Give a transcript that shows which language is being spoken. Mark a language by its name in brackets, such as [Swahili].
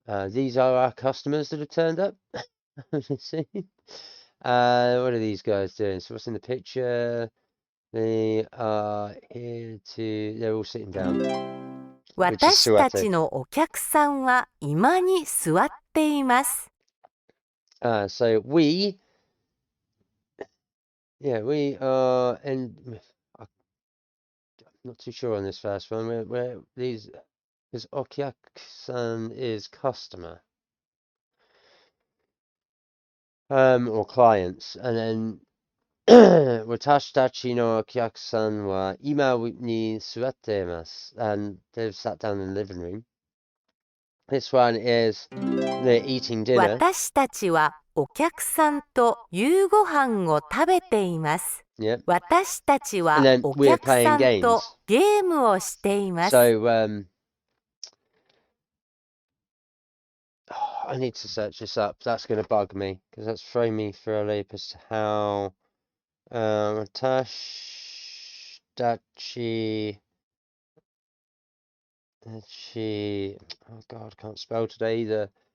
[English] These are our customers that have turned up. See? What are these guys doing? So what's in the picture? They are here to... They're all sitting down. [Japanese] 私たちのお客さんは居間に座っています。 [English] So we are, and I'm not too sure on this first one. Where these is okyaku-san is customer, or clients, and then [Japanese] 私たちのお客さんは今に座っています. [English] And they've sat down in the living room. This one is they're eating dinner. [Japanese] 私たちはお客さんと夕ご飯を食べています。 [English] Yep. [Japanese] 私たちは [English] And then [Japanese] お [English] we're [Japanese] 客さ [English] playing [Japanese] んと [English] games. [Japanese] ゲームをしています。 [English] So, I need to search this up. That's going to bug me because that's throwing me for a loop as to how Tash Dachi oh god, I can't spell today either.